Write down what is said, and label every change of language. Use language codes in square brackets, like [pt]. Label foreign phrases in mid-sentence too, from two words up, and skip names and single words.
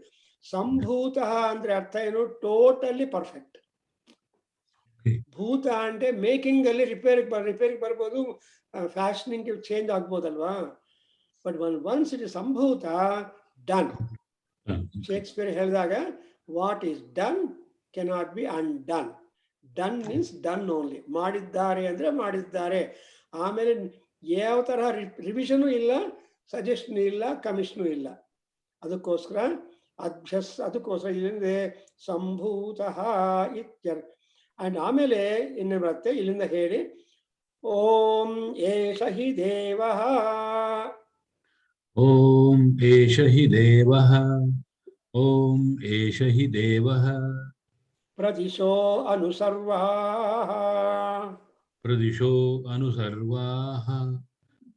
[kn] ಸಂಭೂತಃ ಅಂದ್ರೆ ಅರ್ಥ ಏನು? [en] totally perfect. [kn] ಭೂತ ಅಂದ್ರೆ ಮೇಕಿಂಗ್ ಅಲ್ಲಿ ರಿಪೇರಿಗೆ ಬರ್ಬೋದು, [en] fashioning change [kn] ಆಗ್ಬೋದಲ್ವಾ. [en] But once it is ಸಂಭೂತ, ಡನ್. ಶೇಕ್ಸ್ಪಿಯರ್ ಹೇಳಿದಾಗ What is done cannot be undone. Done means done only. [kn] ಮಾಡಿದ್ದಾರೆ ಅಂದ್ರೆ ಮಾಡಿದ್ದಾರೆ. ಆಮೇಲೆ ಯಾವ ತರಹ ರಿವಿಷನು ಇಲ್ಲ, ಸಜೆಷನ್ ಇಲ್ಲ, ಕಮಿಷನು ಇಲ್ಲ. ಅದಕ್ಕೋಸ್ಕರ ಅದಕ್ಕೋಸ್ಕರ ಇಲ್ಲಿಂದ [sa] ಸಂಭೂತಃ ಇತ್ಯರ್ಥ. [kn] ಅಂಡ್ ಆಮೇಲೆ ಇನ್ನು ಬರುತ್ತೆ, ಇಲ್ಲಿಂದ ಹೇಳಿ [sa] ಓಂ ಏಷ ಹಿ ದೇವಃ. ಓಂ ಏಷ ಹಿ ದೇವಃ. ಓಂ ಏಷ ಹಿ ದೇವಃ. ಪ್ರದಿಶೋ ಅನುಸರ್ವಾಃ. ಪ್ರದಿಶೋ ಅನುಸರ್ವಾಃ.